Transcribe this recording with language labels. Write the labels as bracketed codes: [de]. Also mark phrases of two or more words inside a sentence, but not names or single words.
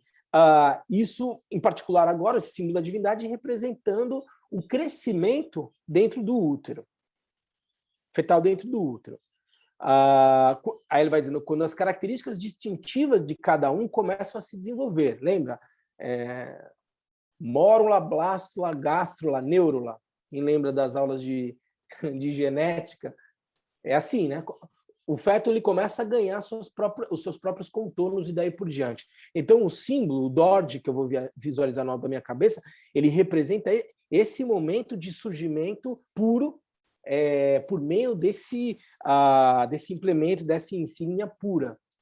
[pt] Isso, em particular agora, esse símbolo da divindade representando o crescimento dentro do útero, fetal dentro do útero. Aí ele vai dizendo, quando as características distintivas de cada um começam a se desenvolver. Lembra? Mórula, blástula, gástrula, neurula. Quem lembra das aulas de genética? É assim, né? O feto ele começa a ganhar os seus próprios contornos e daí por diante. Então, o símbolo, o Dord, que eu vou visualizar no alto da minha cabeça, ele representa esse momento de surgimento puro por meio desse implemento, dessa insígnia pura.